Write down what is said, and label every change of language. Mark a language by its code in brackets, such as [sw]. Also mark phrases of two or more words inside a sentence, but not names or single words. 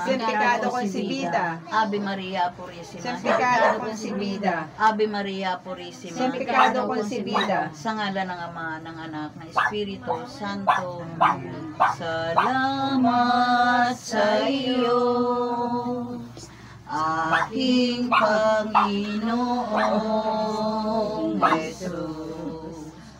[es] Sin pecado concebida, Ave Maria Purissima. sin pecado concebida, Ave Maria Purissima. sin pecado concebida. [tl] Sa ngalan ng Ama, ng Anak, ng Espiritu Santo. Salamat sa iyo, aking Panginoong Jesus.